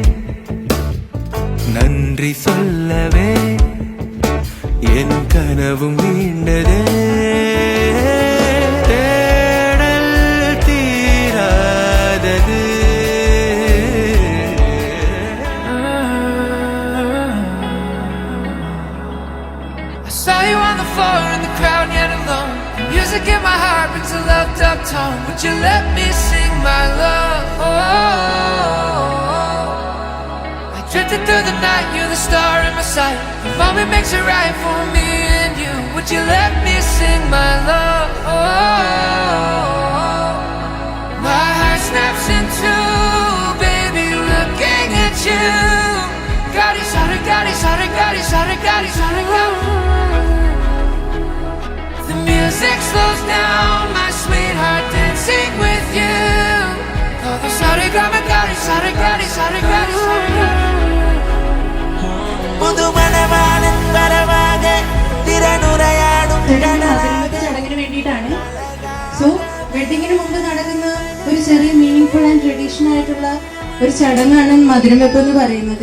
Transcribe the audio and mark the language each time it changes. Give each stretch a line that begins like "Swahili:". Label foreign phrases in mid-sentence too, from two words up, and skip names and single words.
Tamil: நன்றி சொல்லவே என் கனவும் மீண்டதே தேடல் தீராதது
English: I saw you on the floor in the crowd yet alone. Music in my heart brings a loved up tone. Would you let me sing my love? I drifted through the night, you're the star in my sight. The moment makes it right for me and you. Would you let me sing my love? My heart snaps in two, baby, looking at you. Gadi sare, gadi sare, gadi sare, gadi sare, gadi. The music slows down, my sweetheart dancing with you. Oh, the sare, gadi, gadi sare, gadi sare, gadi sare, gadi.
Malayalam: ചടങ്ങിന് വേണ്ടിയിട്ടാണ്. സോ വെഡിങ്ങിന് മുമ്പ് നടക്കുന്ന ഒരു ചെറിയ
English: meaningful and traditional
Malayalam: ആയിട്ടുള്ള ഒരു ചടങ്ങാണ് മധുരം വെപ്പ് എന്ന് പറയുന്നത്.